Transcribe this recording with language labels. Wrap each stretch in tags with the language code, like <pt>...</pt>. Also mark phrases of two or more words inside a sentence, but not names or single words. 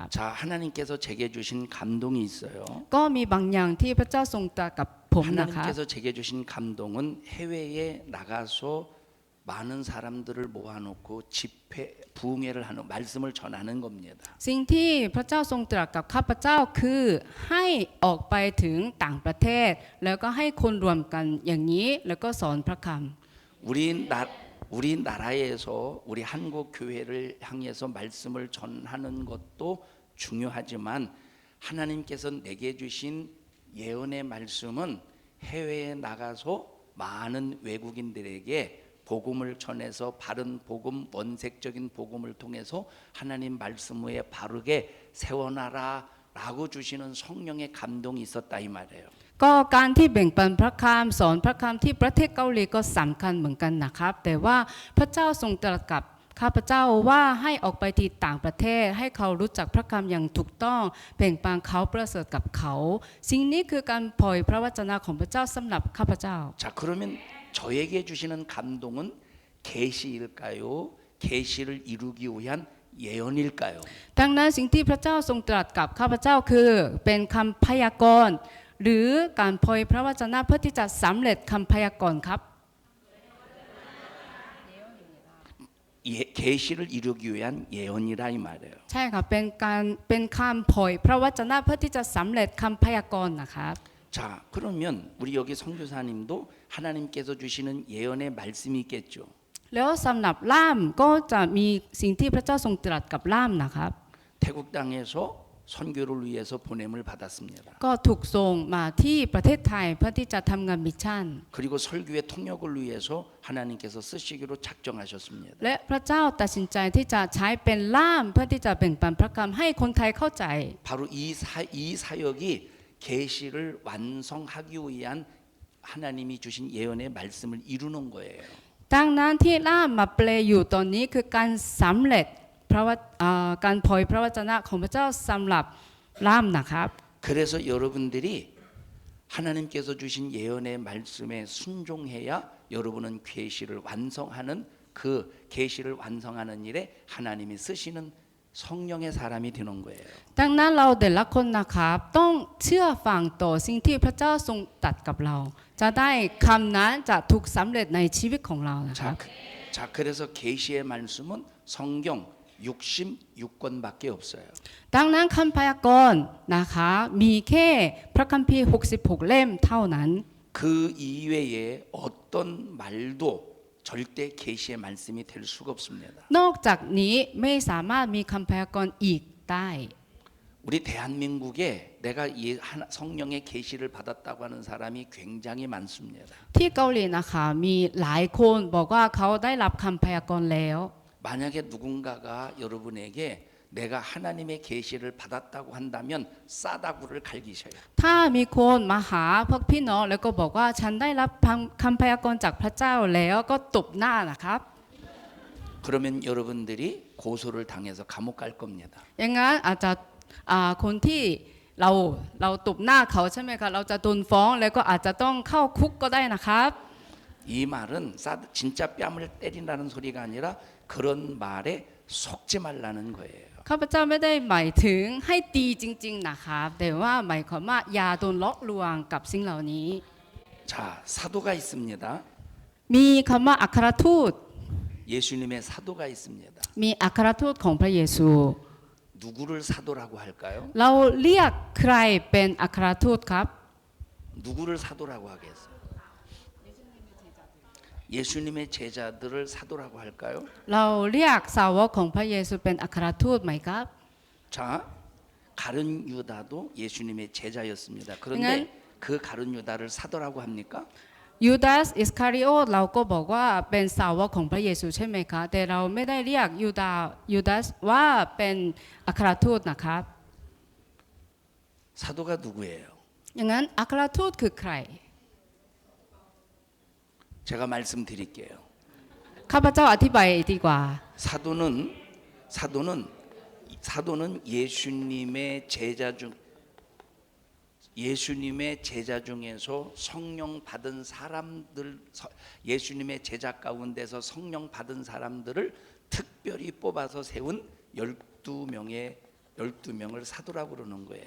<ko>자, 하나님께서 제게 주신 감동이 있어요.</ko> <th>ก็มีบางอย่างที่พระเจ้าทรงตรัสกับผมนะคะ</th> <ko>하나님께서 제게 주신 감동은 해외에 나가서 많은 사람들을 모아놓고 집회 부흥회를 하는 말씀을 전하는 겁니다.</ko> <th>สิ่งที่พระเจ้าทรงตรัสกับข้าพเจ้าคือให้ออกไปถึงต่างประเทศ แล้วก็ให้คนรวมกันอย่างนี้แล้วก็สอนพระคำ</th> <ko>우리나라에서 우리 한국 교회를 향해서 말씀을 전하는 것도 중요하지만 하나님께서 내게 주신 예언의 말씀은 해외에 나가서 많은 외국인들에게 복음을 전해서 바른 복음, 원색적인 복음을 통해서 하나님 말씀 위에 바르게 세워놔라라고 주시는 성령의 감동이 있었다 이 말이에요.</ko> <th>ก็การที่แบ่งปันพระคำสอนพระคำที่ประเทศเกาหลีก็สำคัญเหมือนกันนะครับแต่ว่าพระเจ้าทรงตรัสกับข้าพเจ้าว่าให้ออกไปที่ต่างประเทศให้เขารู้จักพระคำอย่างถูกต้องแบ่งปันเขาประเสริฐกับเขาสิ่งนี้คือการเผยพระวจนะของพระเจ้าสำหรับข้าพเจ้า</th> <ko>자, 그러면 저에게 주시는 감동은 계시일까요? 계시를 이루기 위한 예언일까요?</ko> <th>ดังนั้นสิ่งที่พระเจ้าทรงตรัสกับข้าพเจ้าคือเป็นคำพยากรณ์หรือการเผยพระวจนะเพื่อที่จะสำเร็จคำพยากรณ์ครับ</th> <ko>계시를 이루기 위한 예언이라 이 말이에요.</ko> <th>ใช่ค่ะเป็นคำเผยพระวจนะเพื่อที่จะสำเร็จคำพยากรณ์นะครับ</th> <ko>자, 그러면 우리 여기 선교사님도 하나님께서 주시는 예언의 말씀이 있겠죠.</ko> <th>แล้วสำหรับล่ามก็จะมีสิ่งที่พระเจ้าทรงตรัสกับล่ามนะครับ</th> <ko>태국 땅에서 선교를 위해서 보냄을 받았습니다.</ko> <th>ก็ถูกส่งมาที่ประเทศไทยเพื่อที่จะทำงานมิชชั่น</th> <ko>그리고 설교의 통역을 위해서 하나님께서 쓰시기로 작정하셨습니다.</ko> <th>และพระเจ้าตัดสินใจที่จะใช้เป็นล่ามเพื่อที่จะแบ่งปันพระคำให้คนไทยเข้าใจ</th> <ko>바로 이 사역이 계시를 완성하기 위한 하나님이 주신 예언의 말씀을 이루는 거예요.</ko> <th>ดังนั้นที่ล่ามมาแปลอยู่ตอนนี้คือการสำเร็จการเผยพระวจนะของพระเจ้าสำหรับล่ามนะครับ</th> <ko>그래서 여러분들이 하나님께서 주신 예언의 말씀에 순종해야 여러분은 계시를 완성하는 그 계시를 완성하는 일에 하나님이 쓰시는 성령의 사람이 되는 거예요.</ko> <th>ดังนั้นเราแต่ละคนนะครับต้องเชื่อฟังต่อสิ่งที่พระเจ้าทรงตรัสกับเราจะได้คำนั้นจะถูกสำเร็จในชีวิตของเรานะครับ</th> <ko>자, 그래서 계시의 말씀은 성경 66권밖에 없어요.</ko> <th>ดังนั้นคำพยากรณ์นะคะมีแค่พระคัมภีร์66เล่มเท่านั้น</th> <ko>그 이외에 어떤 말도 절대 계시의 말씀이 될 수가 없습니다.</ko> <th>นอกจากนี้ไม่สามารถมีคำพยากรณ์อีกได้</th> <ko>우리 대한민국에 내가 성령의 계시를 받았다고 하는 사람이 굉장히 많습니다.</ko> <th>ที่เกาหลีนะคะมีหลายคนบอกว่าเขาได้รับคำพยากรณ์แล้ว</th> <ko>만약에 누군가가 여러분에게 내가 하나님의 계시를 받았다고 한다면 싸다구를 갈기셔요.</ko> <th>ถ้ามีคนมาหาพวกพี่น้องแล้วก็บอกว่าฉันได้รับคำพยากรณ์จากพระเจ้าแล้วก็ตบหน้านะครับ</th> <ko>그러면 여러분들이 고소를 당해서 감옥 갈 겁니다.</ko> <th>อย่างนั้นอาจจะคนที่เราตบหน้าเขาใช่ไหมคะเราจะโดนฟ้องแล้วก็อาจจะต้องเข้าคุกก็ได้นะครับ</th> <ko>이 말은 진짜 뺨을 때린다는 소리가 아니라 그런 말에 속지 말라는 거예요.</ko> <th>ข้าพเจ้าไม่ได้หมายถึงให้ตีจริงๆนะครับแต่ว่าหมายความว่าอย่าโดนเลาะลวงกับสิ่งเหล่านี้</th> <ko>자, 사도가 있습니다.</ko> <th>มีคำว่าอัครทูต</th> <ko>예수님의 사도가 있습니다.</ko> <th>มีอัครทูตของพระเยซู</th> <ko>누구를 사도라고 할까요?</ko> <th>เราเรียกใครเป็นอัครทูตครับ</th> <ko>누구를 사도라고 하겠어요? 예수님의 제자들을 사도라고 할까요?</ko> <th>เราเรียกสาวกของพระเยซูเป็นอัครทูตไหมครับ</th> <ko>자, 가룟 유다도 예수님의 제자였습니다. 네. 그런데 그 가룟 유다를 사도라고 합니까?</ko> <th>ยูดาสอิสคาริโอตเราก็บอกว่าเป็นสาวกของพระเยซูใช่ไหมคะแต่เราไม่ได้เรียกยูดาสว่าเป็นอัครทูตนะครับ</th> <ko>사도가 누구예요?</ko> <th>อย่างนั้นอัครทูตคือใคร</th> <ko>제가 말씀드릴게요.</ko> <th>ข้าพเจ้าอธิบายดีกว่า</th> <ko>사도는 예수님의 제자 중에서 성령 받은 사람들, 예수님의 제자 가운데서 성령 받은 사람들을 특별히 뽑아서 세운 12명을 사도라고 그러는 거예요.</ko>